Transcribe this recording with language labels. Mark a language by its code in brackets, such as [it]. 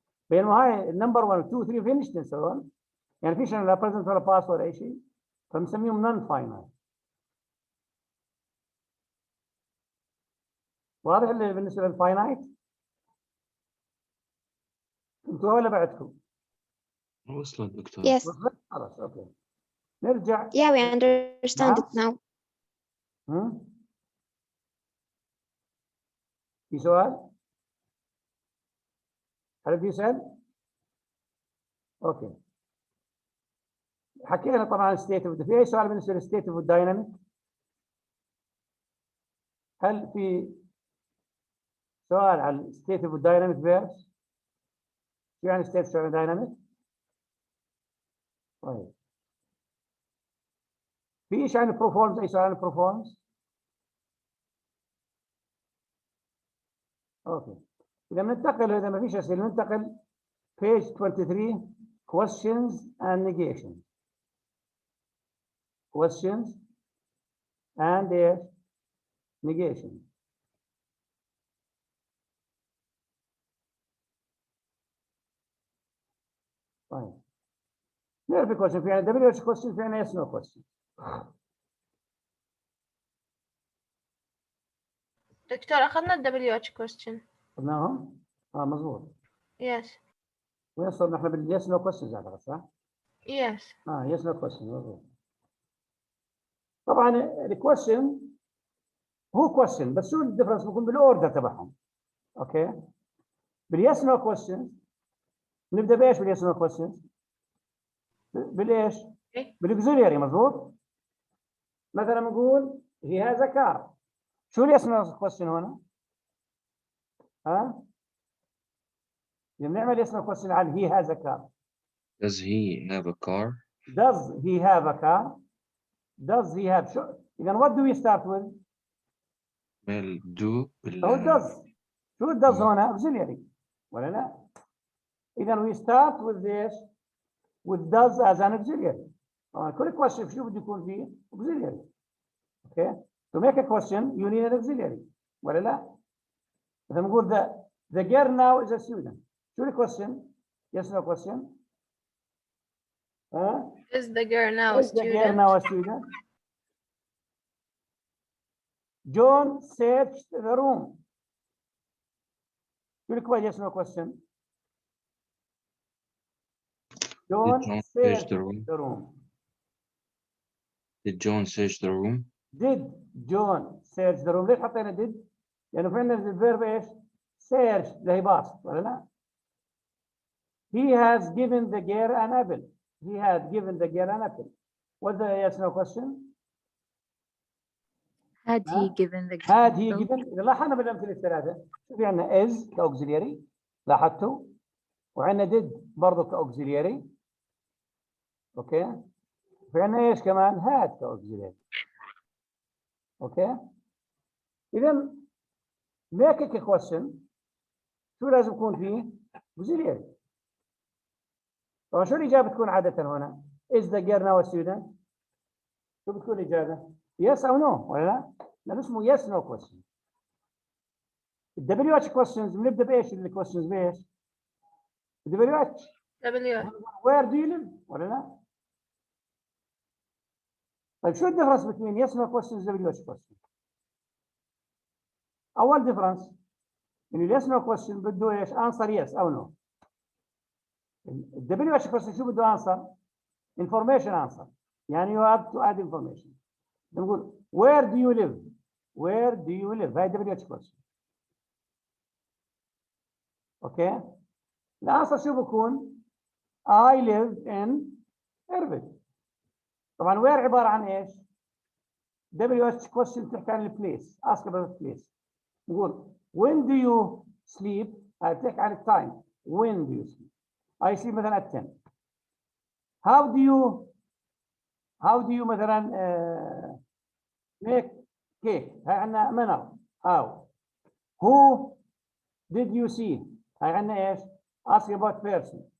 [ar] بينما هاي النمبر 1 2 3 فينش تنس هون. يعني فيش لا بريزنت ولا باست ولا اي شيء. فبنسميهم نون فاينايت. واضح اللي بالنسبه للفاينايت؟ انتوا ولا بعدكم؟ وصلت دكتور. [en] Yes. [ar] خلاص اوكي. نرجع. [en] Yeah, we understand it now. [ar] في سؤال؟ هل في سؤال؟ اوكي. حكينا طبعا ستيت اوف في اي سؤال بالنسبه للستيت اوف الدايناميك؟ هل في سؤال على ستيت اوف الدايناميك فيربس؟ شو يعني ستيت اوف الدايناميك؟ طيب. في ايش يعني بروفورمز؟ اي سؤال عن بروفورمز؟ اوكي. اذا ما فيش اسئله ننتقل [en] page 23 questions and negation. questions and negation. [ar] طيب. نعرف question في يعني WH question في يعني yes no question. دكتور أخذنا ال WH question. قلناهم؟ مظبوط. [en] Yes. [ar] وين صرنا احنا باليس نو questions اعتقد صح؟ [en] Yes. [ar] يس نو question مظبوط. طبعا الكويشن هو كويشن بس شو الديفرنس بيكون بالاوردر تبعهم. اوكي؟ باليس نو questions نبدا بايش باليس نو questions؟ بالايش؟ بالاكزيلياري مظبوط؟ مثلا نقول [en] he has a car. [ar] شو اليس نو question هنا؟ بنعمل يس نو question على he has a car. [en] Does he have a car? Does he have a car? Does he have [ar] شو؟ إذا [en] what do we start with؟ Well, do [ar] هو does. شو does هنا؟ [en] auxiliary ولا لا؟ إذا we start with this with does as an auxiliary. [ar] كل question شو بده يكون فيه؟ auxiliary. [en] Okay? To make a question you need an auxiliary [ar] ولا لا؟ إذا نقول [en] the girl now is a student. [ar] شو ال [en] question؟ Yes no question. Is the girl now a Is the girl student? now a student? John searched the room. شو ال yes no question? John searched the room. Did John search the room? Did John search the room؟ [ar] ليش حطينا did؟ لانه في عندنا الفيرب ايش؟ سيرش اللي هي باص ولا لا؟ [en] He has given the girl an apple. He had given the girl an apple. What's the yes no question? Had he given the Had he girl- given. [ar] إذا لاحظنا بالأمثلة الثلاثة شوفي عندنا is كأوكسيلياري لاحظتوا؟ وعندنا did برضه كأوكسيلياري. أوكي؟ في عندنا ايش كمان؟ had كأوكسيلياري. أوكي؟ إذا make a question شو لازم يكون فيه؟ auxiliary. طبعا شو الإجابة تكون عادة هنا؟ [en] Is the girl now a student؟ [ar] شو بتكون الإجابة؟ Yes أو no ولا لا؟ لأنه اسمه yes no question. ال WH questions بنبدأ بإيش اللي questions بإيش؟ WH. [en] W. Where do you live؟ ولا لا؟ [ar] طيب شو الديفرنس بين [en] yes no questions و WH questions؟ أول difference إنه ال yes no question بده إيش؟ answer yes أو no. ال WH question شو بده answer؟ information answer. يعني you have to add information. نقول where do you live؟ where do you live؟ هاي WH question. [ar] اوكي؟ الانسر شو بكون؟ [en] I live in Irving. [ar] طبعا where عبارة عن ايش؟ WH question بتحكي عن البليس. [en] ask about the place. [ar] نقول [en] when do you sleep؟ [ar] هاي بتحكي عن التايم. [en] when do you sleep؟ I sleep مثلا at 10. how do you مثلا make cake؟ هاي عندنا manner. how who did you see؟ هاي عندنا ايش؟ ask about person.